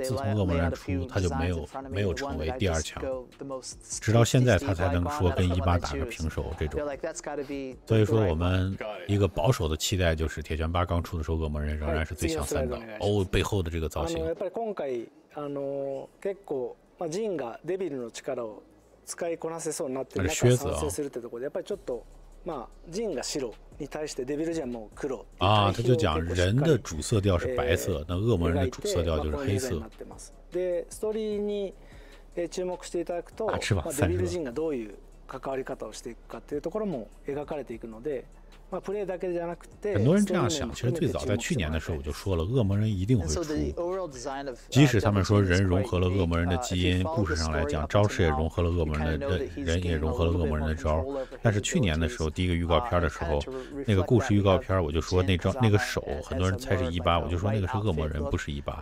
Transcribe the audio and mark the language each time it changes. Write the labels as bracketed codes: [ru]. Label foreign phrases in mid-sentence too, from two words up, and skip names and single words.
[zh] 自从恶魔人出，他就没有成为第2强，直到现在他才能说跟18打个平手这种。所以说我们一个保守的期待就是铁拳8刚出的时候，恶魔人仍然是最强3岛。哦，背后的这个造型。 [ja] 結構、ジンがデビルの力を使いこなせそうになって中賛成するってところでやっぱりちょっとジンが白に対してデビルジンはもう黒 [zh] 啊，他就讲人的主色调是白色，那恶魔人的主色調就是黑色。 [ja] でストーリーに注目していただくと、デビルジンがどういう関わり方をしていくかっていうところも描かれていくので。 [zh] 很多人这样想，其实最早在去年的时候我就说了，恶魔人一定会出。即使他们说人融合了恶魔人的基因，故事上来讲，招式也融合了恶魔人的人也融合了恶魔人的招。但是去年的时候，第一个预告片的时候，那个故事预告片，我就说那个手，很多人猜是18，我就说那个是恶魔人，不是18。